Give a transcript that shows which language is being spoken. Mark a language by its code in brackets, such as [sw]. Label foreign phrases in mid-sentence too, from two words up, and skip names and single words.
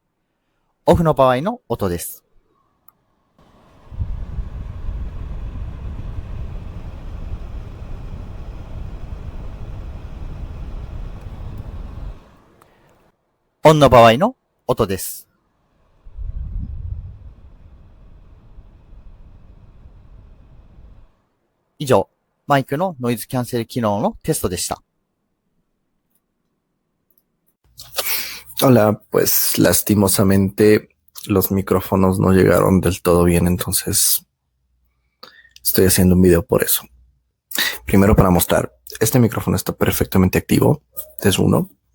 [ja] オフの場合の音です。オンの場合の音です。以上、マイクのノイズキャンセル機能のテストでした。 [es] Hola, pues lastimosamente los micrófonos no llegaron del todo bien, entonces estoy haciendo un video por eso. Primero para mostrar, este micrófono está perfectamente activo, es uno.